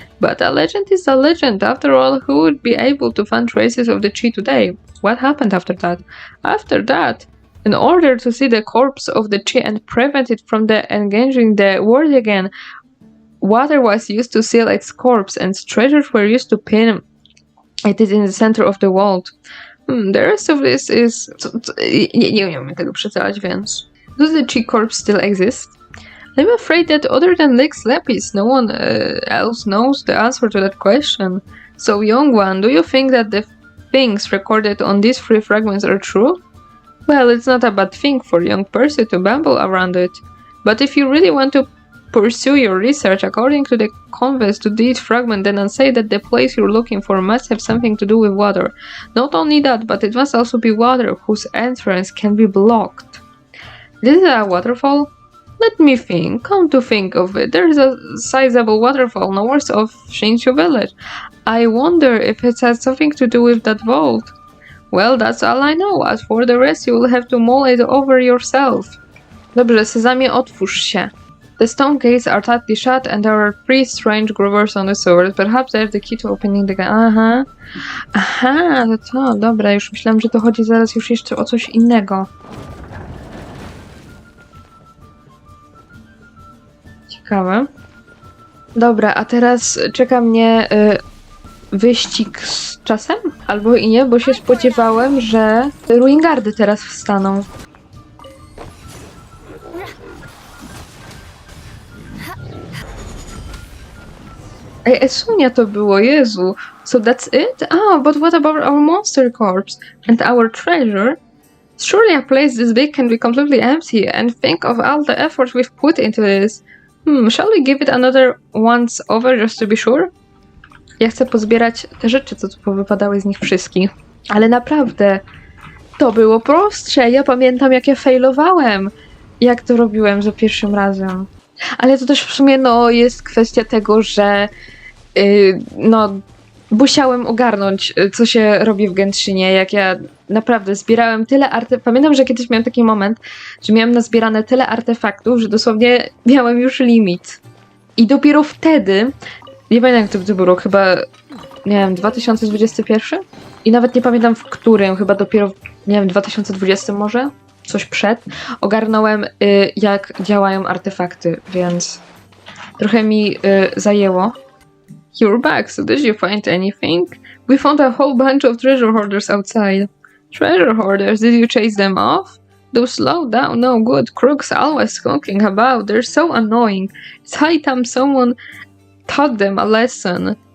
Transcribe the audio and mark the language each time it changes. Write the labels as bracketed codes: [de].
[en] But a legend is a legend. After all, who would be able to find traces of the Qi today? What happened after that? After that, in order to see the corpse of the Qi and prevent it from engaging the world again, water was used to seal its corpse, and treasures were used to pin it in the center of the world. The rest of this is... [pl] Nie umiem tego przeczytać, więc... [en] Does the Qi corpse still exist? I'm afraid that other than Lex Lapis, no one else knows the answer to that question. So, young one, do you think that the things recorded on these 3 fragments are true? Well, it's not a bad thing for a young person to bamble around it. But if you really want to pursue your research according to the converse to this fragment, then and say that the place you're looking for must have something to do with water. Not only that, but it must also be water whose entrance can be blocked. This is a waterfall? Let me think. Come to think of it, there is a sizable waterfall north of Qingshu village. I wonder if it has something to do with that vault. Well, that's all I know. As for the rest, you will have to mull it over yourself. [pl] Dobrze, Sezamie, otwórz się. [en] The stone gates are tightly shut and there are 3 strange grooves on the sword. Perhaps they're the key to opening the gate. [pl] Aha, no to dobra, już myślałam, że to chodzi zaraz już jeszcze o coś innego. Ciekawe. Dobra, a teraz czeka mnie wyścig z czasem? Albo i nie, bo się spodziewałem, że Ruingardy teraz wstaną. Ej, Esunia to było, Jezu. [en] So that's it? But what about our monster corpse? And our treasure? Surely a place this big can be completely empty, and think of all the effort we've put into this. Shall we give it another once over just to be sure? [pl] Ja chcę pozbierać te rzeczy, co tu powypadały z nich wszystkich. Ale naprawdę, to było prostsze. Ja pamiętam, jak ja failowałem. jak to robiłem za pierwszym razem. Ale to też w sumie no, jest kwestia tego, że no, musiałem ogarnąć, co się robi w Genshinie, jak ja naprawdę zbierałem tyle artefaktów. Pamiętam, że kiedyś miałem taki moment, że miałem nazbierane tyle artefaktów, że dosłownie miałem już limit. I dopiero wtedy, nie pamiętam jak to był rok, chyba, nie wiem, 2021? I nawet nie pamiętam w którym, chyba dopiero, nie wiem, 2020 może? Coś przed, ogarnąłem jak działają artefakty, więc trochę mi zajęło. [en] You're back, so did you find anything? We found a whole bunch of treasure hoarders outside. Treasure hoarders? Did you chase them off? Do slow down, no good. Crooks always honking about, they're so annoying. It's high time someone taught them a lesson.